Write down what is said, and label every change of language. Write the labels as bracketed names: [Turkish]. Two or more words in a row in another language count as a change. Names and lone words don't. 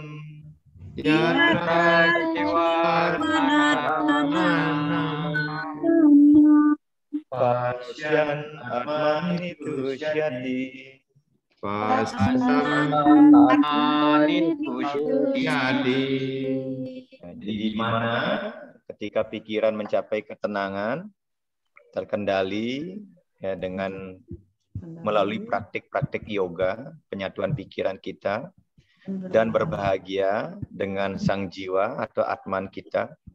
[Sanskrit] Yatra caiwat manat manam. Pasyan atmanitu syati. Pasyan atmanitu syati. [Indonesian] Jadi di mana ketika pikiran mencapai ketenangan, terkendali ya, dengan melalui praktik-praktik yoga, penyatuan pikiran kita, dan berbahagia dengan sang jiwa atau atman kita.